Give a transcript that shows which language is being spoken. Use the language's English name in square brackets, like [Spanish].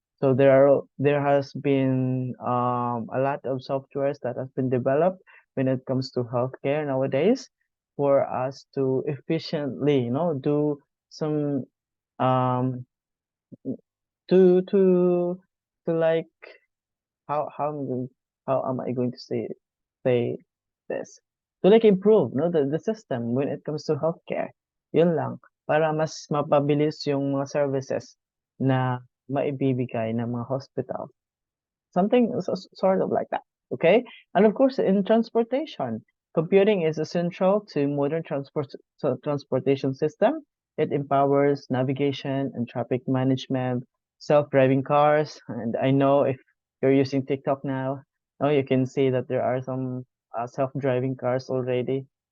[English] So there has been a lot of softwares that has been developed when it comes to healthcare nowadays for us to efficiently, do some um to to to like how am I going how am I going to say this? To like improve, no, the system when it comes to healthcare. Yun lang. [Filipino] para mas mapabilis yung mga services na maibibigay ng mga hospital. [English] Something sort of like that. Okay. And of course, in transportation, computing is essential to modern transportation system. It empowers navigation and traffic management, self-driving cars. And I know if you're using TikTok now, oh, you can see that there are some self-driving cars already.